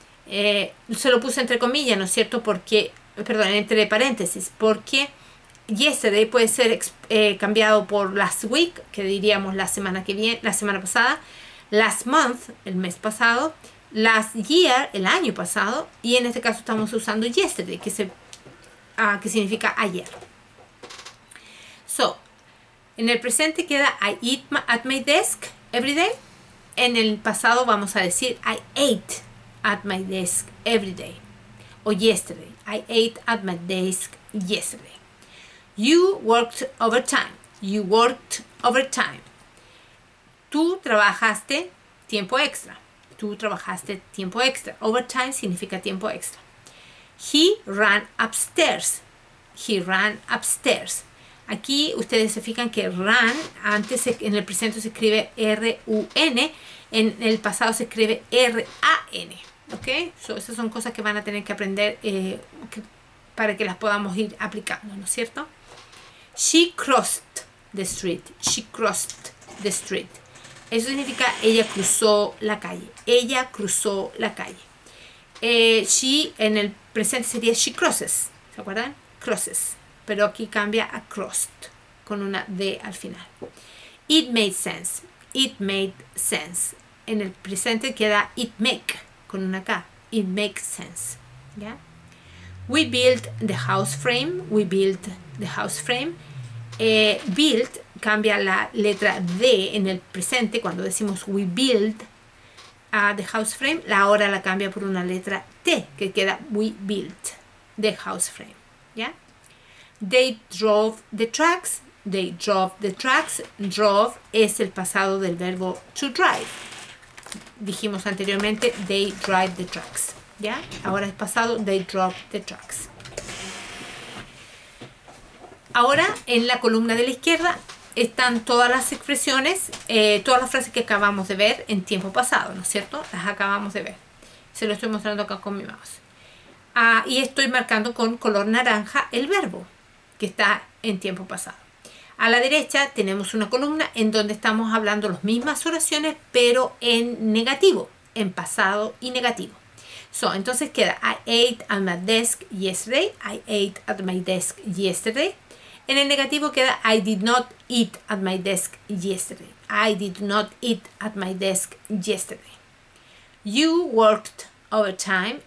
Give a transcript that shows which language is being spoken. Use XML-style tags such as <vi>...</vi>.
<es>Se lo puse entre comillas, ¿no es cierto? Porque, entre paréntesis, porque yesterday puede ser cambiado por last week, que diríamos la semana pasada, last month, el mes pasado, last year, el año pasado, y en este caso estamos usando yesterday, que significa ayer. En el presente queda</es> <en>I eat at my desk every day.</en> <es>En el pasado vamos a decir</es> <en>I ate at my desk every day. O yesterday. I ate at my desk yesterday. You worked overtime. You worked overtime.</en> <es>Tú trabajaste tiempo extra. Tú trabajaste tiempo extra. Overtime significa tiempo extra.</es> <en>He ran upstairs. He ran upstairs.</en> <es>Aquí ustedes se fijan que run, antes en el presente se escribe R-U-N, en el pasado se escribe R-A-N. ¿Ok? Esas son cosas que van a tener que aprender para que las podamos ir aplicando, ¿no es cierto?</es> <en>She crossed the street. She crossed the street.</en> <es>Eso significa ella cruzó la calle. Ella cruzó la calle. She en el presente sería she crosses. ¿Se acuerdan? Crosses. Pero aquí cambia a crossed con una D al final.</es> <en>It made sense. It made sense.</en> <es>En el presente queda it make con una K.</es> <en>It makes sense. ¿Ya? We built the house frame. We built the house frame.</en> <es>Built cambia la letra D en el presente. Cuando decimos</es> <en>we build the house frame,</en> <es>la hora la cambia por una letra T que queda</es> <en>we built the house frame.</en> <es>¿Ya?</es> <en>They drove the trucks. They drove the trucks.</en> <es>Drove es el pasado del verbo to drive. Dijimos anteriormente,</es> <en>they drive the trucks.</en> <es>¿Ya? Ahora es pasado,</es> <en>they drove the trucks.</en> <es>Ahora, en la columna de la izquierda, están todas las expresiones, todas las frases que acabamos de ver en tiempo pasado, ¿no es cierto? Las acabamos de ver. Se lo estoy mostrando acá con mi mouse. Y estoy marcando con color naranja el verbo que está en tiempo pasado. A la derecha tenemos una columna en donde estamos hablando las mismas oraciones, pero en negativo, en pasado y negativo.</es> <en>Entonces queda I ate at my desk yesterday. I ate at my desk yesterday.</en> <es>En el negativo queda</es> <en>I did not eat at my desk yesterday. I did not eat at my desk yesterday. You worked overtime.</en>